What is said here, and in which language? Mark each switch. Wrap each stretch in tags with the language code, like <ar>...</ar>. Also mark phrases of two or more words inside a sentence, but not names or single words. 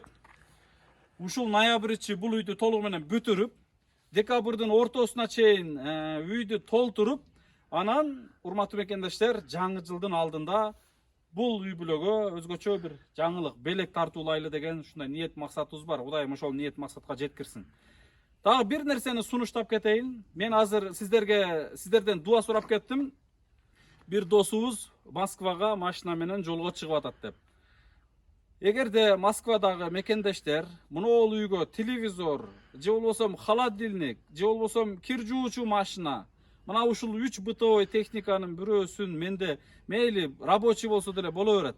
<ky>Ушул ноябрь ичи бул үйдү толугу менен бүтүрүп, декабрдын ортосуна чейин үйдү толтуруп, анан урматтуу мекендештер, жаңы жылдын алдында бул үй бүлөгө өзгөчө бир жаңылык, белек тартуулайлы деген ушундай ниет максатыбыз бар. Кудайым ошол ниет максатка жеткирсин. Дагы бир нерсени сунуштап кетейин. Мен азыр сиздерден дуа сурап кеттим. bir dosubuz Moskvaga машина менен жолго чыгып атат деп. Эгерде Москвадагы мекендештер мынол үйгө телевизор, же болбосо холодильник, же болбосо кир жуучу машина, мына ушул 3 бытовой техниканын бирөөсүн менде мейли рабочий болсо деле боло берет.</ky>